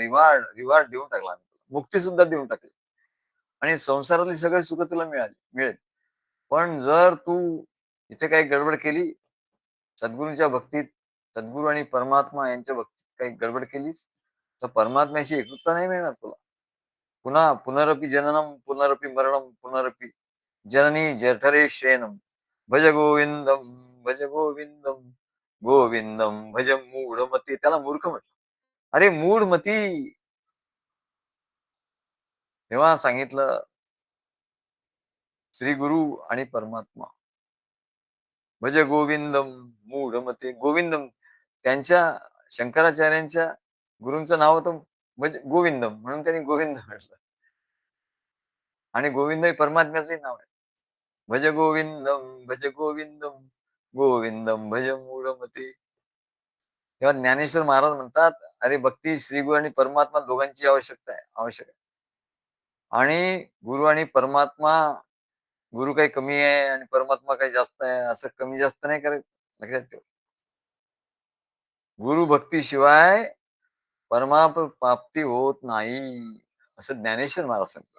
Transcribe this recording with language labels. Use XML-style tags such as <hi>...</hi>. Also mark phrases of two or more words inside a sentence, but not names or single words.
<mr>रिवॉर्ड रिवॉर्ड देऊन टाकला आम्ही तुला. मुक्ती सुद्धा देऊन टाकली. आणि संसारातली सगळी सुख तुला मिळेल. पण जर तू इथे काही गडबड केली, सद्गुरूंच्या भक्तीत, सद्गुरू आणि परमात्मा यांच्या भक्तीत काही गडबड केलीस, तर परमात्म्याशी एकरूपता नाही मिळणार तुला.</mr> <sa>पुन्हा पुनरपि जननम, पुनरपि मरणम, पुनरपि जननी जठरे शयनम. भज गोविंदम, भज गोविंदम, गोविंदम भज मूढमती.</sa> <mr>त्याला मूर्ख म्हटलं. अरे मूढमती. तेव्हा सांगितलं श्री गुरु आणि परमात्मा.</mr> <sa>भज गोविंदम मूढमते.</sa> <mr>गोविंदम त्यांच्या शंकराचार्यांच्या गुरूंचं नाव होतं</mr> <sa>भज गोविंदम,</sa> <mr>म्हणून त्यांनी गोविंद म्हटलं. आणि गोविंद हे परमात्म्याचंही नाव आहे.</mr> <sa>भज गोविंदम, भज गोविंदम, गोविंदम भज मूढमते.</sa> <mr>तेव्हा ज्ञानेश्वर महाराज म्हणतात, अरे भक्ती श्रीगुरु आणि परमात्मा दोघांची आवश्यकता आहे, आवश्यक आहे. आणि गुरु आणि परमात्मा, गुरु काही कमी आहे आणि परमात्मा काही जास्त आहे, असं कमी जास्त नाही करायचं. लक्षात ठेव. गुरु भक्तीशिवाय प्राप्ती होत नाही, असं ज्ञानेश्वर महाराज सांगतात.</mr>